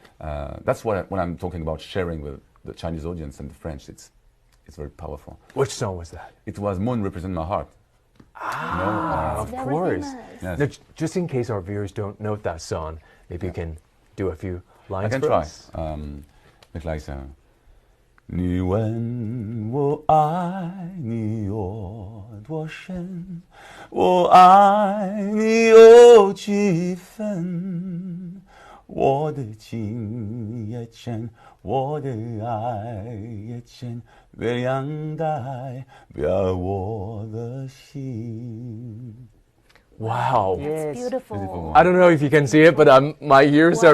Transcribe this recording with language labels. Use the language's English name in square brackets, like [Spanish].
[English] That's when I'm talking about sharing with the Chinese audience and the French. It's very powerful. Which song was that? It was Moon Represent My Heart. Of course. Yes. Now, just in case our viewers don't know that song, maybe you can do a few lines. I can try. It's like [Chinese] 你问我爱你有多深，我爱你有几分？我的情也真，我的爱也真，月亮代表我的心。 [English] Wow. That's beautiful. Beautiful. I don't know if you can see it, but my ears are